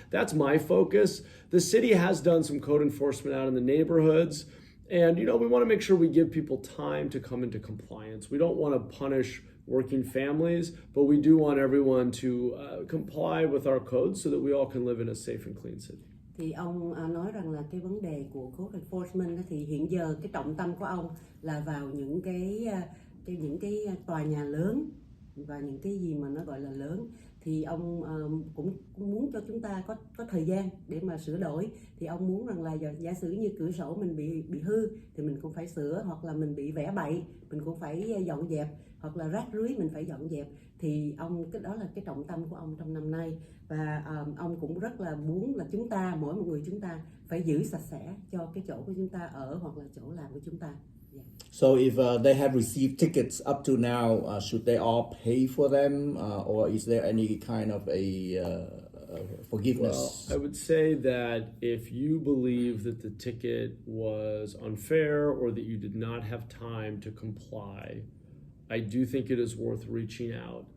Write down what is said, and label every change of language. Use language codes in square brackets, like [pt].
[en] That's my focus. The city has done some code enforcement out in the neighborhoods. And, we want to make sure we give people time to come into compliance. We don't want to punish working families, but we do want everyone to comply with our codes so that we all can live in a safe and clean city. [vi] Thì ông nói rằng là cái vấn đề của code enforcement thì hiện giờ cái trọng tâm của ông là vào những cái tòa nhà lớn và những cái gì mà nó gọi là lớn, thì ông cũng muốn cho chúng ta có thời gian để mà sửa đổi. Thì ông muốn rằng là giả sử như cửa sổ mình bị hư thì mình cũng phải sửa, hoặc là mình bị vẽ bậy mình cũng phải dọn dẹp, hoặc là rác rưới mình phải dọn dẹp. Thì cái đó là cái trọng tâm của ông trong năm nay, và ông cũng rất là muốn là chúng ta, mỗi một người chúng ta phải giữ sạch sẽ cho cái chỗ của chúng ta ở hoặc là chỗ làm của chúng ta. [en] So if they have received tickets up to now, should they all pay for them, or is there any kind of a forgiveness? Well, I would say that if you believe that the ticket was unfair or that you did not have time to comply, I do think it is worth reaching out.